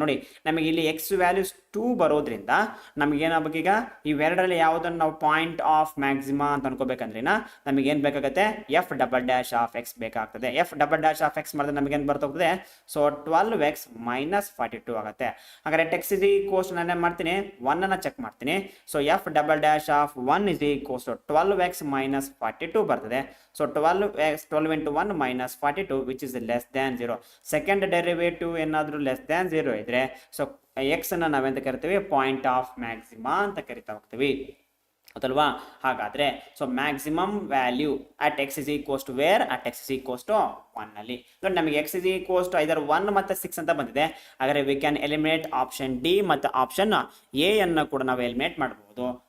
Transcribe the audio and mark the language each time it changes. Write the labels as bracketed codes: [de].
[kn] ನೋಡಿ ನಮಗೆ ಇಲ್ಲಿ ಎಕ್ಸ್ ವ್ಯಾಲ್ಯೂಸ್ 2 ಬರೋದ್ರಿಂದ ನಮಗೆ ಏನಾಗಬೇಕು, ಈಗ ಇವೆರಡರಲ್ಲಿ ಯಾವುದನ್ನು ನಾವು ಪಾಯಿಂಟ್ ಆಫ್ ಮ್ಯಾಕ್ಸಿಮಾ ಅಂತ ಅನ್ಕೋಬೇಕಂದ್ರೆ ನಮಗೆ ಏನು ಬೇಕಾಗುತ್ತೆ, F double dash of X ಬೇಕಾಗ್ತದೆ. F double dash of X ಮಾಡಿದ್ರೆ ನಮಗೆ ಏನು ಬರ್ತೋಗ್ತದೆ, ಸೊ 12x ಮೈನಸ್ 42 ಆಗುತ್ತೆ. ಹಾಗಾದ್ರೆ ಎಕ್ಸ್ ಇಸ್ ಈಕ್ವಲ್ಸ್ ನಾನು ಏನು ಮಾಡ್ತೀನಿ, 1 ಅನ್ನು ಚೆಕ್ ಮಾಡ್ತೀನಿ. [en] so F double dash of 1 is equals to 12x minus 42 [kn] ಬರ್ತದೆ. [en] So 12 into 1 minus 42 which is less than 0. [kn] Second derivative ಏನಾದರೂ ಲೆಸ್ ದ್ಯಾನ್ 0 ಇದ್ರೆ ಸೊ ಎಕ್ಸ್ ಅನ್ನು ನಾವೆಂತ ಕರಿತೀವಿ, [en] point of maxima [kn] ಅಂತ ಕರಿತಾ ಹೋಗ್ತೀವಿ, ಹೌದಲ್ವಾ. ಹಾಗಾದ್ರೆ [en] so maximum value at x is equals to where, at x is equals to 1 [kn] ಅಲ್ಲಿ. ನೋಡಿ ನಮಗೆ [en] x is equals to either 1 [kn] ಮತ್ತು 6 ಅಂತ ಬಂದಿದೆ. ಹಾಗಾದ್ರೆ [en] we can eliminate option D ಮತ್ತು option A [kn] ಅನ್ನು ಕೂಡ ನಾವು [en] eliminate [kn] ಮಾಡಬಹುದು.